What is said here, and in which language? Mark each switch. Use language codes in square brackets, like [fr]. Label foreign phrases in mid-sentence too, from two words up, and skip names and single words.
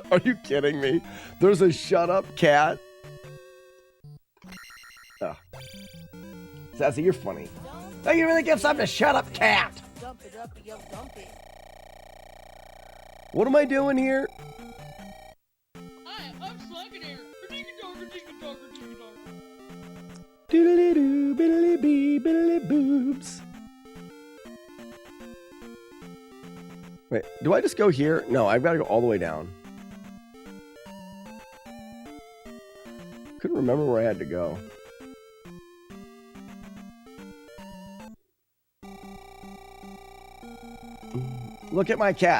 [en] Are you kidding me? There's a shut up cat. Oh. Sassy, you're funny. Oh, you really give something to shut up, cat. What am I doing here? Hi, I'm slacking here. Doodly doo, biddly bee, biddly boobs. Wait, do I just go here? No, I've got to go all the way down. Couldn't remember where I had to go. Look at my cat.